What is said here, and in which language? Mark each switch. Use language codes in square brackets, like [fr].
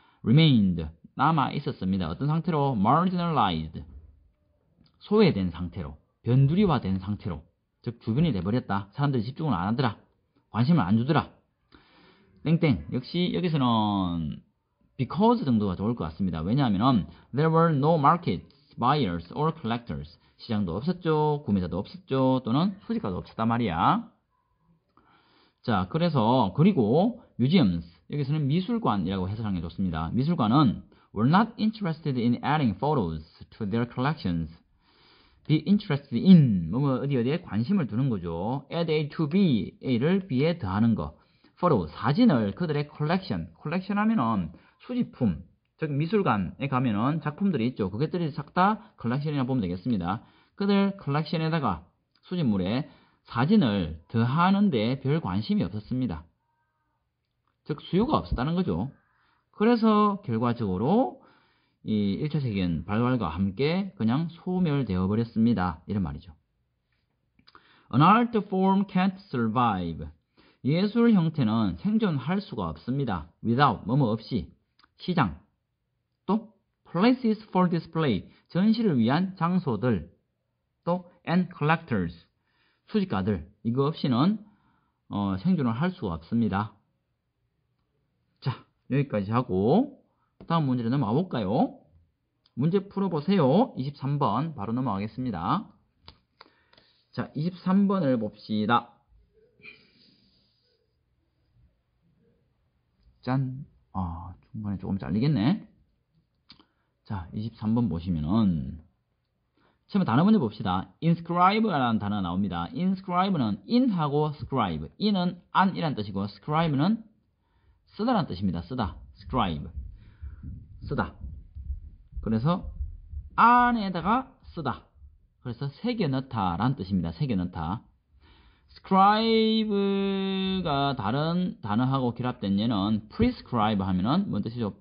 [ko] remained, 남아 있었습니다. 어떤 상태로? marginalized, 소외된 상태로, 변두리화된 상태로, 즉 주변이 돼버렸다. 사람들이 집중을 안 하더라. 관심을 안 주더라. 땡땡. 역시 여기서는 because 정도가 좋을 것 같습니다. 왜냐하면 [en] there were no markets, buyers or collectors. [ko] 시장도 없었죠. 구매자도 없었죠. 또는 수집가도 없었단 말이야. 자, 그래서 그리고 museums, 여기서는 미술관이라고 해석하는 게 좋습니다. 미술관은 [en] were not interested in adding photos to their collections. be interested in [ko] 뭐 어디에 관심을 두는 거죠. [en] add A to B, [ko] A를 B에 더하는 거. photo, 사진을 그들의 collection 하면은 수집품, 즉 미술관에 가면은 작품들이 있죠. 그것들이 싹 다 collection이라 보면 되겠습니다. 그들 collection에다가 수집물에 사진을 더하는데 별 관심이 없었습니다. 즉 수요가 없었다는 거죠. 그래서 결과적으로 이 1차 세계는 발발과 함께 그냥 소멸되어 버렸습니다. 이런 말이죠. [en] An art form can't survive. [ko] 예술 형태는 생존할 수가 없습니다. without, 뭐뭐 없이. 시장. 또 [en] places for display, [ko] 전시를 위한 장소들. 또 [en] and collectors, [ko] 수집가들. 이거 없이는 생존을 할 수가 없습니다. 자, 여기까지 하고 다음 문제로 넘어가 볼까요? 문제 풀어보세요. 23번 바로 넘어가겠습니다. 자, 23번을 봅시다. 짠. 중간에 조금 잘리겠네. 자, 23번 보시면은 처음에 단어 먼저 봅시다. inscribe라는 단어가 나옵니다. inscribe는 in하고 scribe. in은 안이란 뜻이고 scribe는 쓰다란 뜻입니다. 쓰다. scribe. 쓰다. 그래서 안에다가 쓰다. 그래서 새겨 넣다라는 뜻입니다. 새겨 넣다. scribe가 다른 단어하고 결합된 예는 prescribe 하면은 뭔 뜻이죠?